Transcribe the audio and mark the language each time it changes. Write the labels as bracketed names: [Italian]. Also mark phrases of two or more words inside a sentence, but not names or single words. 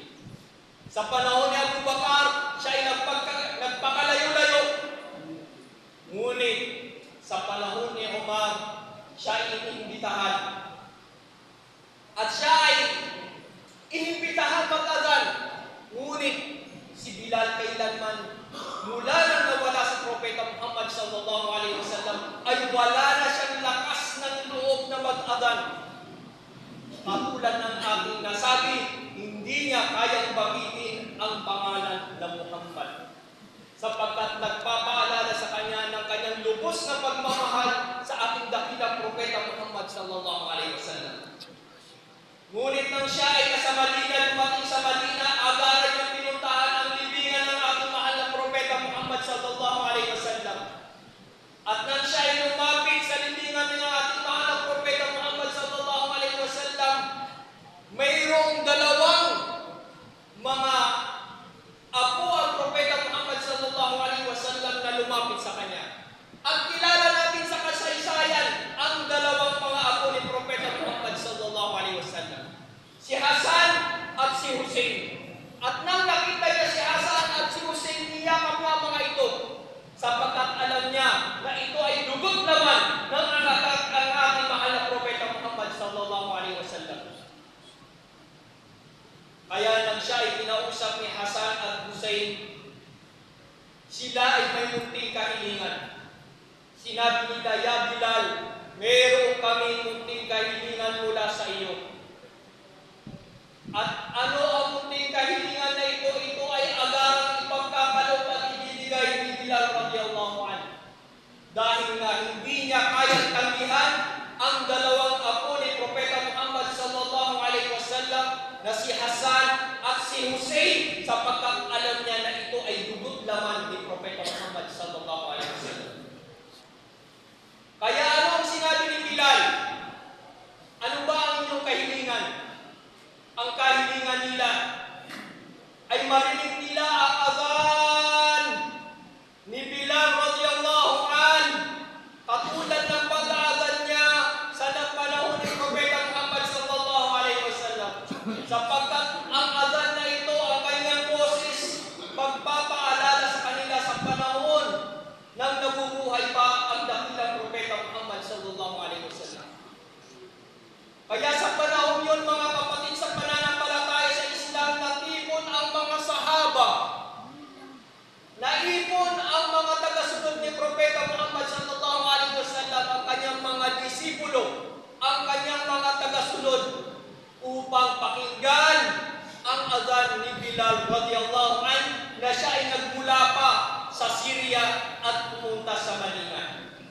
[Filipino] Sa panahon ni Abu Bakar, siya ay nagpakalayo-layo. Ngunit sa panahon ni Umar, siya ay inimbitahan. At siya ay inimbitahan mag-adhan. Ngunit si Bilal kailanman mula nang nawala si Propeta Muhammad [Arabic] صلى الله عليه وسلم [Filipino] ay wala na siyang lakas ng loob na mag-adhan. Katulad ng ating nasabi, hindi niya kayang banggitin ang pangalan na Muhammad, sapagkat nagpapaalala sa kanya ng kanyang lubos na pagmamahal sa ating dakilang Propeta Muhammad [Arabic] صلى الله عليه وسلم. [Filipino] Ngunit nang siya ay nasa Madina, dumating sa Madina, agaran niyang pinuntahan ang libingan ng ating mahal na Propeta Muhammad [Arabic] صلى الله عليه وسلم. [Filipino] At nang siya ay lumapit sa libingan ng ating mahal na Propeta Muhammad [Arabic] صلى الله عليه وسلم, [Filipino] mayroong dalawang mga apo ang Propeta Muhammad [Arabic] صلى الله عليه وسلم [Filipino] na lumapit sa kanya. At kilala natin sa kasaysayan ang dalawang mga apo ni Propeta Muhammad [Arabic] صلى الله عليه وسلم, [Filipino] si Hasan at si Hussein. At nang nakita niya si Hasan at si Hussein, niyakap niya mga ito, sapagkat alam niya na ito ay dugot naman ng anak ang ating mahal na Propeta Muhammad [Arabic] صلى الله عليه وسلم. [Filipino] Kaya nang siya ay kinausap ni Hasan at Hussein, sila ay may munting kahilingan. Sinabi nila, "Ya Bilal, mayroon kami munting kahilingan mula sa iyo." At ano ang munting kahilingan na ito? Ito ay agarang ipagkakaloob at ibibigay ni Bilal [Arabic] رضي الله عنه. [Filipino] Dahil nga hindi niya kayang tanggihan ang dalawang apo ni Propeta Muhammad [Arabic] صلى الله عليه وسلم [Filipino] na si Hasan at si Hussein, sapagkat alam niya na ito ay dugot laman ni Propeta Muhammad [Arabic] صلى الله عليه وسلم. [Filipino] Kaya ano ang sinabi ni Bilal? Ano ba ang inyong kahilingan? Ang kahilingan nila ay marinig nila ang azan ni Bilal [Arabic] رضي الله عنه, [Filipino] katulad ng pag-aazan niya sa panahon ni Propeta Muhammad [Arabic] صلى الله عليه وسلم, [Filipino] sapagkat ang azan na ito, ang kanyang boses, pagpapaalala sa kanila sa panahon nang nabubuhay pa ang dakilang Propeta Muhammad [Arabic] صلى الله عليه وسلم. [Filipino] Kaya sa panahon yun, mga kapatid, sa pananampalataya sa Islam, natipon ang mga sahaba, naipon ang mga tagasunod ni Propeta Muhammad [Arabic] صلى الله عليه وسلم, [Filipino] ang kanyang mga disipulo, ang kanyang mga tagasunod, upang pakinggan ang azan ni Bilal [Arabic] رضي الله عنه [Filipino] na siya ay nagmula pa sa Syria at pumunta sa Madina.